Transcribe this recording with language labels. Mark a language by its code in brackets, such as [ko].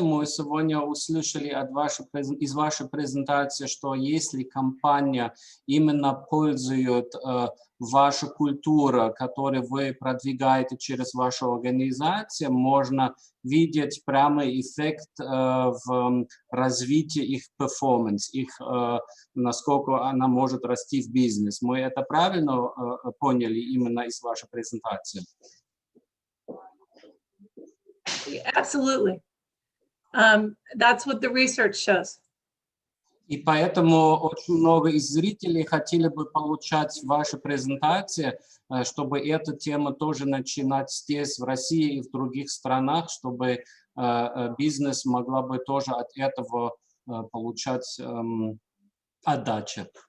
[ru] Мы сегодня услышали из вашей презентации, что если компания именно пользует вашу культуру, которую вы продвигаете через вашу организацию, можно видеть прямой эффект в развитии их перформанс, их, насколько она может расти в бизнес. Мы это правильно поняли именно из вашей презентации? [en] Absolutely. That's what the research shows. [ru] И поэтому очень много из зрителей хотели бы получать ваши презентации, чтобы эту тему тоже начинать здесь, в России и в других странах, чтобы бизнес могла бы тоже от этого получать отдачу.